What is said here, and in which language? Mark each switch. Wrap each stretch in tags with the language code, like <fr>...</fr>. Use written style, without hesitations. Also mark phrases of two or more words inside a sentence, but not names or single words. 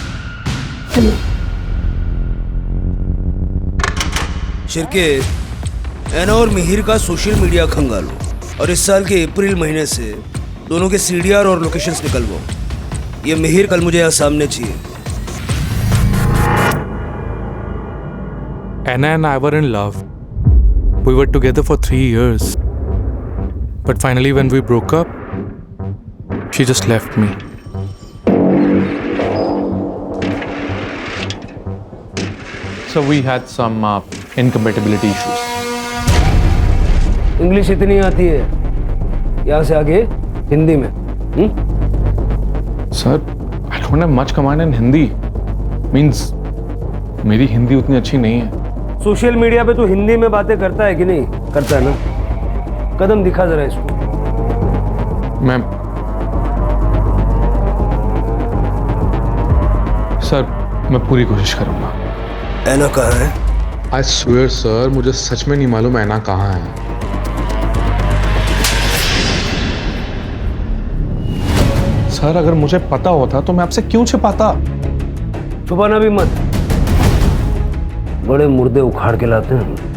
<hi>शिरके, ऐना और मिहिर का सोशल मीडिया खंगालो और इस साल के अप्रैल महीने से दोनों के सीडीआर और लोकेशंस निकलवाओ। ये मिहिर कल मुझे यहाँ सामने चाहिए।</hi> <en>Anna and I were in love. We were together for 3 years. But finally when we broke up, she just left me. So we had some incompatibility issues.</en> <hi>इंग्लिश इतनी आती है, यहाँ से आगे हिंदी में।</hi> <en>Sir, I don't have much command in Hindi.</en> <hi>Means मेरी हिंदी उतनी अच्छी नहीं है। सोशल मीडिया पे तू हिंदी में बातें करता है कि नहीं? करता है ना? कदम दिखा जरा इसको। मैं पूरी कोशिश करूंगा। ऐना कहाँ है?</hi> <en>I swear</en> <hi>सर, मुझे सच में नहीं मालूम ऐना कहाँ है। सर, अगर मुझे पता होता तो मैं आपसे क्यों छिपाता? छुपाना भी मत, बड़े मुर्दे उखाड़ के लाते हैं।</hi>